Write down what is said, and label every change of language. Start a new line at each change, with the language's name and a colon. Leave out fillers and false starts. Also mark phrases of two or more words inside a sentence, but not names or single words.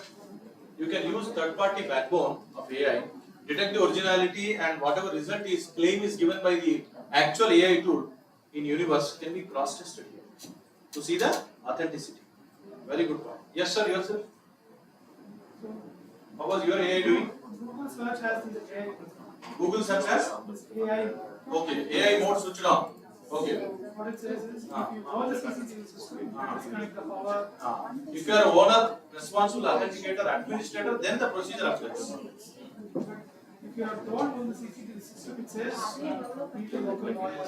English: You can use third-party backbone of AI, detect the originality, and whatever result is claim is given by the actual AI tool in universe can be cross-tested here to see the authenticity. Very good point. Yes, sir. Yourself. What was your AI doing? Google search has this AI. Google search has. This AI. Okay. AI mode switched on. Okay. What it says is, if you know the CCTV system, disconnect the power. If you are a owner, responsible authenticator, administrator, then the procedure applies. If you don't own the CCTV system, it says, need to local lawyer.